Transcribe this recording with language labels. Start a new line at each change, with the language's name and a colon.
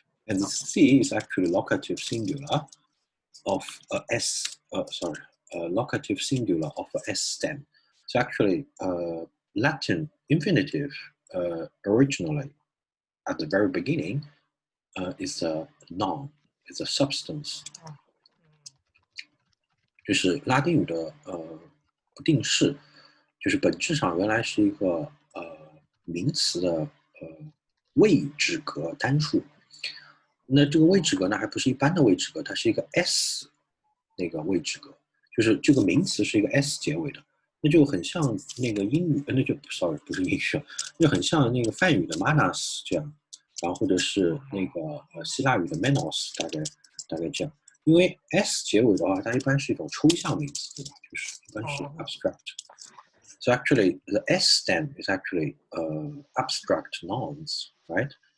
English: And C is actually locative singular of a S, locative singular of a S stem. So actually, Latin infinitive originally, at the very beginning, is a noun, is a substance.
Chinese: 就是拉丁语的不定式，就是本质上原来是一个名词的位置格单数。那这个位置格呢，还不是一般的位置格，它是一个 S 那个位置格，就是这个名词是一个 S 结尾的，那就很像那个英语，那就 sorry 不是英语，就很像那个梵语的 mon-e-ā-s 这样，然后或者是那个希腊语的 menos 大概这样，因为 S 结尾的话，它一般是一种抽象名词，对吧？就是一般是 abstract。
English: So actually, the S stem is actually abstract nouns, right?